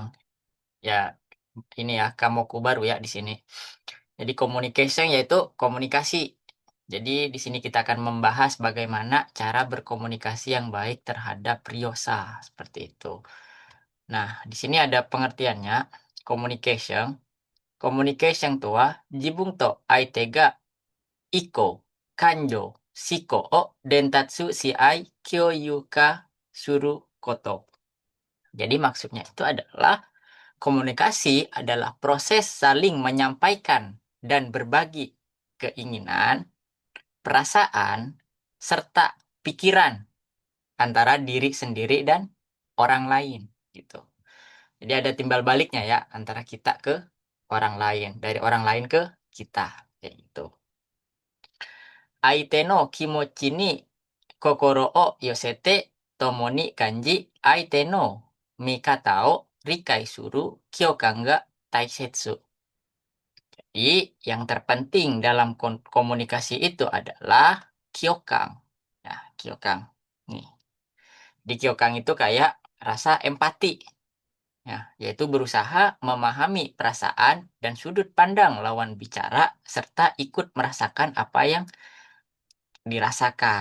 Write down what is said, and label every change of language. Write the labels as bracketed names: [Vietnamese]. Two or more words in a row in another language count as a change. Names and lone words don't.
[Indonesian] Ya, ini ya, kamuku baru ya di sini. Jadi communication yaitu komunikasi. Jadi di sini kita akan membahas bagaimana cara berkomunikasi yang baik terhadap Ryosa, seperti itu. Nah, di sini ada pengertiannya. Communication. [Japanese] Communication とは自分と相手が意向、感情、思考を伝達し合い共有化すること. [Indonesian] Jadi maksudnya itu adalah komunikasi adalah proses saling menyampaikan dan berbagi keinginan, perasaan, serta pikiran antara diri sendiri dan orang lain gitu. Jadi ada timbal baliknya ya antara kita ke orang lain, dari orang lain ke kita kayak gitu. [Japanese] 相手の気持ちに心を寄せて共に感じ相手の見方を理解する共感が大切. [Indonesian] Jadi, yang terpenting dalam komunikasi itu adalah kyokang. Nah, kyokang. Nih, di kyokang itu kayak rasa empati. Ya, yaitu berusaha memahami perasaan dan sudut pandang lawan bicara serta ikut merasakan apa yang dirasakan.